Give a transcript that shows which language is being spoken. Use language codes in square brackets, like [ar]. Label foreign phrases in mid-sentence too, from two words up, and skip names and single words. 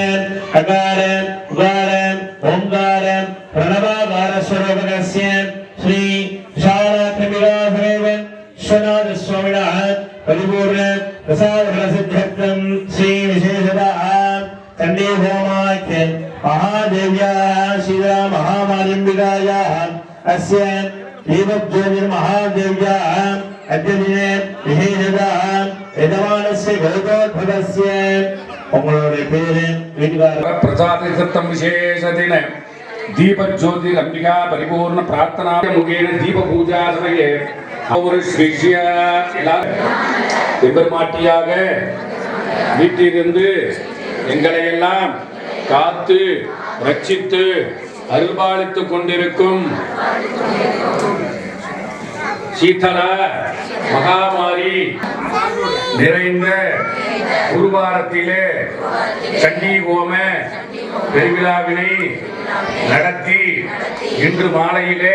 [sa] अकार उकार ओंकार प्रणवाकार स्वरूपकस्य श्री शालात्मिकासमेव विश्वनाथ स्वामिनः परिपूर्ण प्रसादफलसिद्धं श्री विशेषतः चण्डीहोमाख्य महादेव्याः शीला महामारिम्बिकायाः अस्य देवज्योतिर्महादेव्याः अद्यदिने विशेषतः यजमानस्य गौतोद्भवस्य [ta] உங்களுடைய பேரு வீட்டுக்காரர் [sa] प्रसाद सत्तम विशेष दिन दीप ज्योति अंबिका परिपूर्ण प्रार्थना मुखेन दीप पूजा समये [ta] ஒரு ஸ்ரீஷ்ய எம்பெருமாட்டியாக வீட்டிலிருந்து எங்களை எல்லாம் காத்து ரட்சித்து அருள்பாலித்துக் கொண்டிருக்கும் சீதளா மகாமாரி நிறைந்த குருவாரத்திலே சண்டி ஹோம பெருவிழாவினை நடத்தி இன்று மாலையிலே